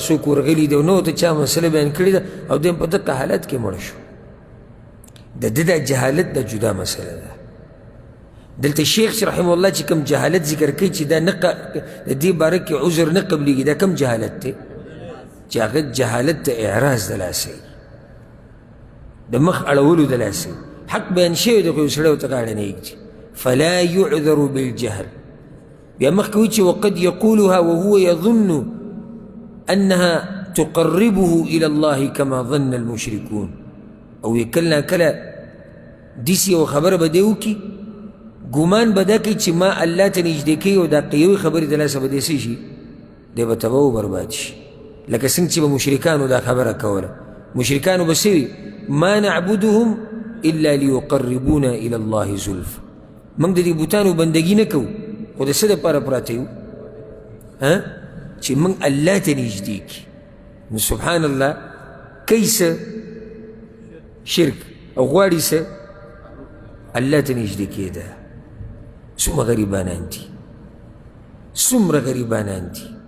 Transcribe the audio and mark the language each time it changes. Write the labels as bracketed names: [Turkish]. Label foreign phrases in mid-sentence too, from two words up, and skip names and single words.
[Pashto] څوک ورغلي دی او نه ورته چا مسله بیان کړې ده او دی په دقه حالت کې مړ شو د ده دا جهالت دا جدا مسله ده دلته شیخ [Arabic] رحمه الله [Pashto] چې کوم جهالت ذکر کوي چې دا نه د دې باره کې عذر نه قبلیږي دا کوم جهالت دی چې هغه جهالت د اعراض د لاسه د مخ اړولو د لاسه حق بیان شوی دی خو یو سړی ورته غاړه نه ایږدي [Arabic] فلا يعذر بالجهل [Pashto] بیا مخکې وایي چې [Arabic] وقد یقولها وهو یظن انها تقربه الى الله كما ظن [Pashto] المشركون او کله کله داسې یو خبره به دی وکړي ګمان به دا کوي چې ما الله ته نږدې کوي او دا قوي خبرې د لاسه به دې څه شي دی به تباه و برباد شي لکه څنګه چې به مشرکانو دا خبره کوله مشرکانو به څه وي [Arabic] ما نعبدهم الا ليقربونا الى الله زلفا [Pashto] موږ د دې بوتانو بندګي نه کوو خو د څه دپاره پراته یو چې موږ الله ته نږدې کړي نو [Arabic] سبحان الله [Pashto] کوي څه شرک او غواړي څه الله ته نږدې کېده څومره غریبانان دي څومره غریبانان دي